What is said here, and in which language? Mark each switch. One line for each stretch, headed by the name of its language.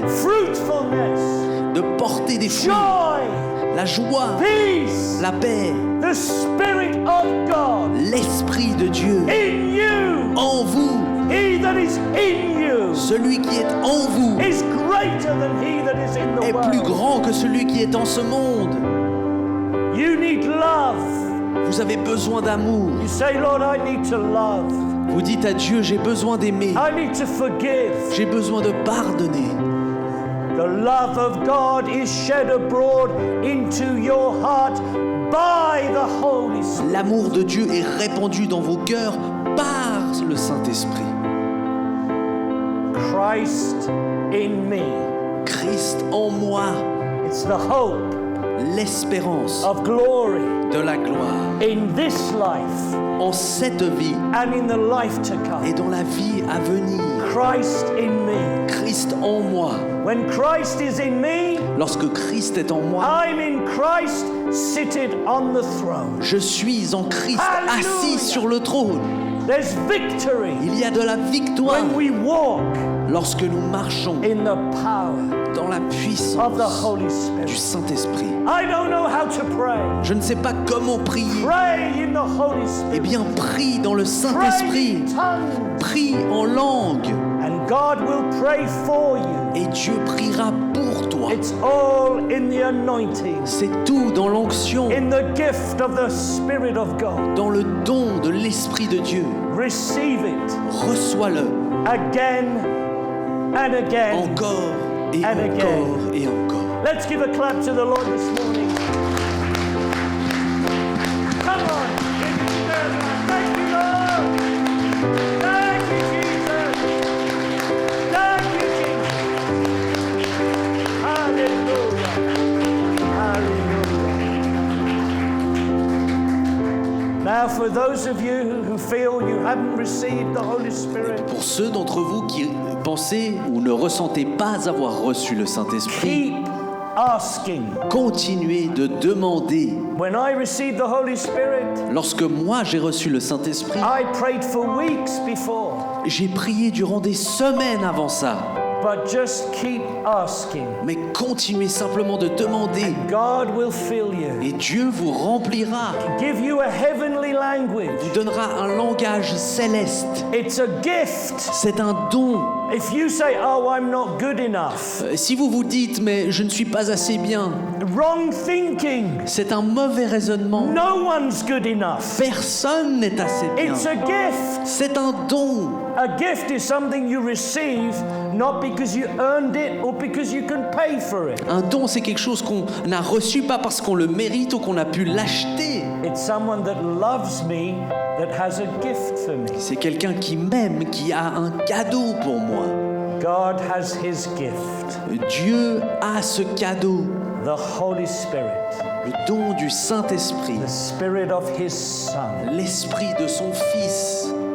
English: fruitfulness,
French: de porter des fruits,
English: joy,
French: la joie,
English: peace,
French: la paix,
English: the Spirit of God
French: l'Esprit de Dieu
English: in you.
French: en vous.
English: He that is in you
French: Celui qui est en vous
English: is greater than he that is in the
French: est plus
English: world.
French: grand que celui qui est en ce monde.
English: You need love.
French: Vous avez besoin d'amour.
English: You say, Lord, I need to love.
French: Vous dites à Dieu, j'ai besoin d'aimer,
English: I need to forgive.
French: j'ai besoin de pardonner.
English: The love of God is shed abroad into your heart by the Holy Spirit.
French: L'amour de Dieu est répandu dans vos cœurs par le Saint-Esprit.
English: Christ in me.
French: Christ en moi,
English: It's the hope
French: l'espérance
English: of glory
French: de la gloire
English: in this life
French: en cette vie
English: and in the life to
French: et
English: come.
French: dans la vie à venir.
English: Christ in me.
French: Christ en moi.
English: When Christ is in me,
French: Lorsque Christ est en moi,
English: I'm in Christ seated on the throne.
French: je suis en Christ Alléluia. assis sur le trône.
English: There's victory
French: Il y a de la victoire
English: when we walk
French: lorsque nous marchons
English: in the power
French: dans la
English: of the
French: puissance
English: Holy
French: du
English: Spirit.
French: Saint-Esprit.
English: I don't know how to pray.
French: Je ne sais pas comment prier.
English: Pray in the Holy
French: Eh
English: Spirit.
French: bien, prie dans le
English: Pray
French: Saint-Esprit.
English: in tongues.
French: Prie en langue.
English: And God will pray for you.
French: Et Dieu priera pour toi.
English: It's all in the anointing,
French: C'est tout dans l'onction,
English: in the gift of the Spirit of God.
French: dans le don de l'Esprit de Dieu.
English: Receive it
French: Reçois-le
English: again and again.
French: encore et
English: And again.
French: encore et encore.
English: Let's give a clap to the Lord this morning. Come on. Give him that. Thank you, Lord. Thank you, Jesus. Thank you, Jesus. Hallelujah. Hallelujah. Now, for those of you who feel you haven't received the Holy Spirit,
French: Pour ceux d'entre vous qui pensez ou ne ressentez pas avoir reçu le Saint-Esprit,
English: keep asking.
French: continuez de demander.
English: When I received the Holy Spirit,
French: Lorsque moi j'ai reçu le Saint-Esprit,
English: I prayed for weeks before,
French: j'ai prié durant des semaines avant ça.
English: but just keep asking.
French: Mais continuez simplement de demander
English: God will fill you,
French: et Dieu vous remplira,
English: give you a heavenly language.
French: vous donnera un langage céleste.
English: It's a gift.
French: C'est un don.
English: If you say, oh, I'm not good enough,
French: Si vous vous dites mais je ne suis pas assez bien,
English: wrong thinking.
French: c'est un mauvais raisonnement.
English: No one's good enough.
French: Personne n'est assez bien.
English: It's a gift.
French: C'est un don.
English: A gift is something you receive not because you earned it or because you can pay for it.
French: Un don, c'est quelque chose qu'on a reçu pas parce qu'on le mérite ou qu'on a pu l'acheter.
English: It's someone that loves me that has a gift for me.
French: C'est quelqu'un qui m'aime, qui a un cadeau pour moi.
English: God has his gift,
French: Dieu a ce cadeau,
English: the Holy Spirit,
French: le don du Saint-Esprit,
English: the Spirit of his Son,
French: l'Esprit de son Fils